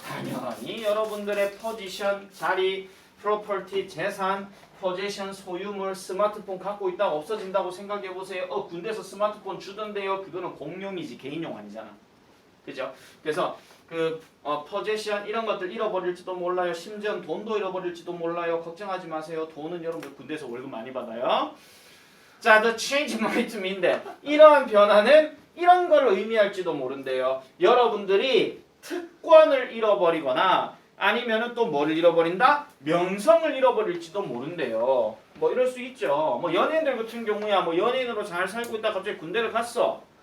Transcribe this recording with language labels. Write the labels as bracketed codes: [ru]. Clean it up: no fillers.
[ko] 당연히 여러분들의 포지션, 자리, 프로퍼티, 재산, 포지션, 소유물, 스마트폰 갖고 있다가 없어진다고 생각해보세요. 군대에서 스마트폰 주던데요. 그거는 공용이지 개인용 아니잖아. 그죠? 그래서 포지션 이런 것들 잃어버릴지도 몰라요. 심지어 돈도 잃어버릴지도 몰라요. 걱정하지 마세요. 돈은 여러분들 군대에서 월급 많이 받아요. [en] 자, the change might mean that. [ko] 이러한 변화는 이런 걸 의미할지도 모른대요. 여러분들이 특권을 잃어버리거나 아니면은 또 뭐를 잃어버린다? 명성을 잃어버릴지도 모른대요. 뭐 이럴 수 있죠. 뭐 연예인들 같은 경우야 뭐 연예인으로 잘 살고 있다 갑자기 군대를 갔어.